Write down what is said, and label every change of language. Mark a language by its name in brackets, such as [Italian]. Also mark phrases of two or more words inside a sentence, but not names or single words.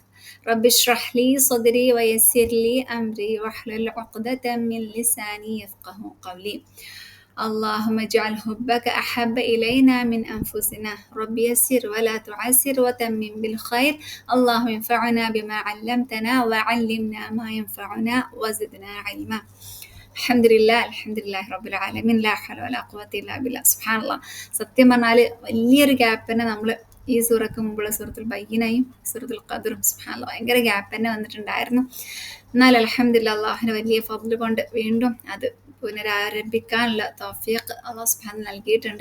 [Arabic] رب اشرح لي صدري ويسر لي أمري واحلل عقدة من لساني يفقه قولي. اللهم اجعل حبك أحب إلينا من أنفسنا. رب يسر ولا تعسر وتمم بالخير. اللهم انفعنا بما علمتنا وعلمنا ما ينفعنا وزدنا علما. الحمد لله رب العالمين لا حول ولا قوة إلا بالله. سبحان الله. [Malayalam] സത്യം പറഞ്ഞാൽ വലിയൊരു ഗ്യാപ്പ് തന്നെ നമ്മൾ ഈ സൂറക്ക് മുമ്പുള്ള സൂറത്തുൽ ബയ്യിനയും സൂറത്തുൽ ഖദറും സുബ്ഹാനല്ലാഹ് ഭയങ്കര ഗ്യാപ്പ് തന്നെ വന്നിട്ടുണ്ടായിരുന്നു. എന്നാൽ അൽഹംദുലില്ലാഹ് അള്ളാഹുവിന്റെ വലിയ ഫضل കൊണ്ട് വീണ്ടും അത് പുനരാരംഭിക്കാനുള്ള തൗഫീഖ് [Arabic] الله سبحانه [Malayalam] നൽകിയിട്ടുണ്ട്.